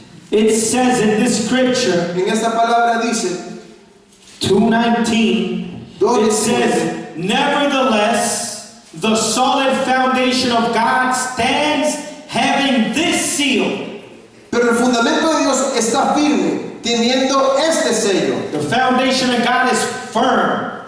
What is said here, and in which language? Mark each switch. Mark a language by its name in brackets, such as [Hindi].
[English] it says in this scripture, [Spanish] en esta palabra dice [English] 2:19, it says, nevertheless, the solid foundation of God stands, having this seal. [Spanish] pero el fundamento de Dios está firme, teniendo este sello. [English] The foundation of God is firm.